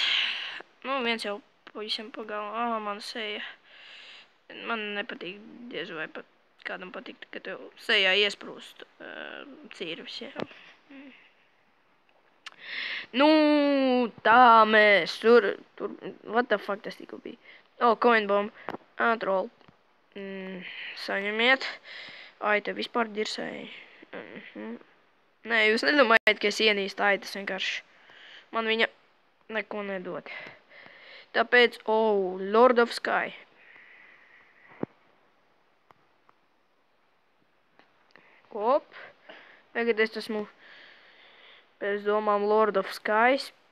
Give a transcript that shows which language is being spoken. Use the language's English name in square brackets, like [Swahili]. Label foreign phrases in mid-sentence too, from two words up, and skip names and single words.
[Latvian] Nu, viens jau pavisam pagalā. Man seja. Man nepatīk, diez vai pat kādam patīk, ka tev sejā iesprūst cīrvis, jā. Nu, tā mēs tur, [English] what the fuck [Latvian] tas tikko bija? [English] Coin bomb, troll. [Latvian] Saņemiet. Ai, te vispār dirsēji. Nē, jūs nedomājat, ka es ienīstu aitas vienkārši. Man viņa neko nedod. Tāpēc, Lord of Sky. Tagad es esmu pēc domām Lord of Skies.